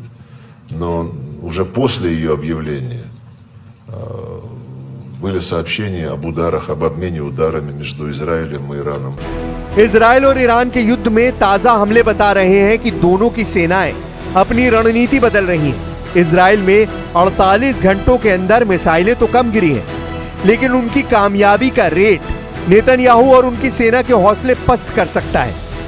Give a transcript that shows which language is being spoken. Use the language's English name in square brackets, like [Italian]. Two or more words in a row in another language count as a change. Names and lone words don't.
[Russian] Но уже после ее объявления были сообщения об ударах, об обмене ударами между Израилем и Ираном. [Hindi] इजराइल और ईरान के युद्ध में ताजा हमले बता रहे हैं कि दोनों की सेनाएं अपनी रणनीति बदल रही हैं। इजराइल में 48 घंटों के अंदर मिसाइलें तो कम गिरी हैं, लेकिन उनकी कामयाबी का रेट नेतन्याहू और उनकी सेना के हौसले पस्त कर सकता है।